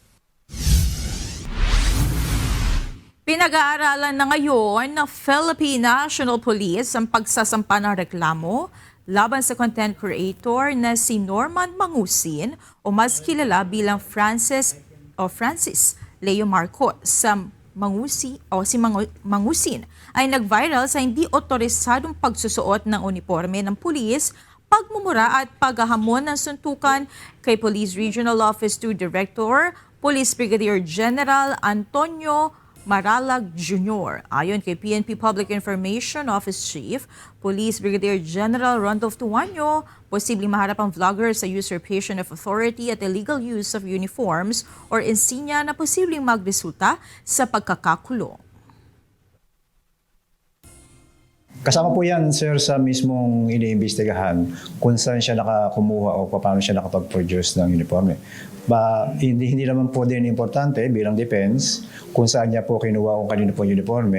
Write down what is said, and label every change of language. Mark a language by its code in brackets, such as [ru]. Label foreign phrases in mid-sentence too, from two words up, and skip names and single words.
[tl] Pinag-aaralan na ngayon ng Philippine National Police ang pagsasampa ng reklamo laban sa content creator na si Norman Mangusin o mas kilala bilang Francis Leo Marcos. Mangusin ay nag-viral sa hindi otorisadong pagsusuot ng uniforme ng pulis, pagmumura at paghahamon ng suntukan kay Police Regional Office 2 Director, Police Brigadier General Antonio Maralag Jr. Ayon kay PNP Public Information Office Chief, Police Brigadier General Randolph Tuanyo, posibleng maharap ang vlogger sa [en] usurpation of authority [tl] at [en] illegal use of uniforms or insignia [tl] na posibleng magresulta sa pagkakakulong. Kasama po yan, sir, sa mismong iniimbestigahan kung saan siya nakakumuha o paano siya nakapag-produce ng uniforme. Hindi naman po din importante bilang defense kung saan niya po kinuha kung kanino po uniforme.